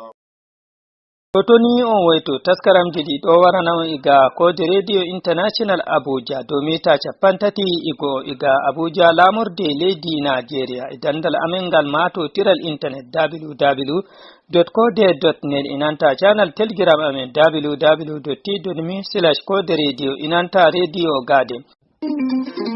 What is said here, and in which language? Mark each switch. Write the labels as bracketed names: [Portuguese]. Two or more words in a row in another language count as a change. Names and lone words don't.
[Fula] toni on woyto taskaramji ɗi ɗo warana iga kode radio international abuja dow mita 30 iga abuja lamorde leydi nigeria e dandal amen ngal matotiral internet www.kode.net inanta [English] channel telegram [Fula] amen www.t.me/kode radio inanta radio garden